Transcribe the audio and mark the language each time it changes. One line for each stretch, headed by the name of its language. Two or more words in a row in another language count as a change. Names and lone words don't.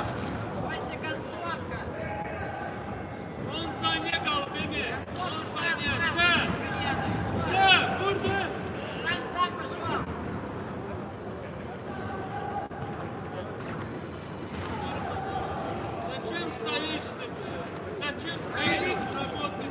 Russian: Вася, концовка.
Turkish: 10 saniye kaldı Emir. 10 saniye.
Russian: Сам,
Turkish: Sen vurdu.
Russian: сам пошел. Зачем стоишь ты? Зачем стоишь? Работай.